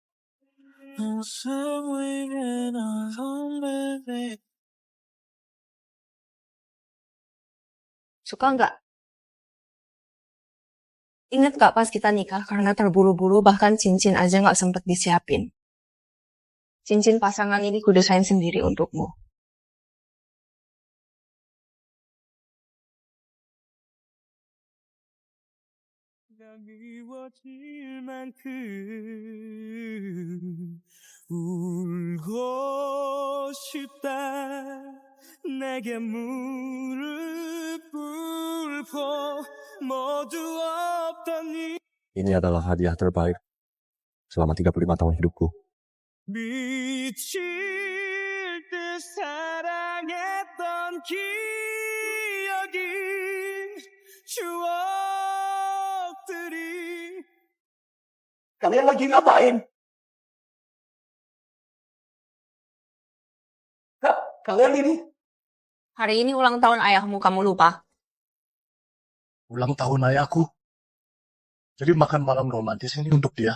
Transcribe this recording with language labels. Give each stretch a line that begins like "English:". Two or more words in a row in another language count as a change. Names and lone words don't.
Indonesian: Suka nggak? Ingat gak pas kita nikah karena terburu-buru bahkan cincin aja gak sempet disiapin. Cincin pasangan ini kudesain sendiri untukmu.
Korean: 울고 싶다 내게 무릎 꿇고 모두 없던 이
Indonesian: Ini adalah hadiah terbaik selama 35 tahun hidupku.
Korean: 미칠 듯 사랑했던 기억이 추억들이
Indonesian: Kalian lagi ngapain? Kak, kalian ini? Hari ini ulang tahun ayahmu, kamu lupa? Ulang tahun ayahku. Jadi makan malam romantis ini untuk dia.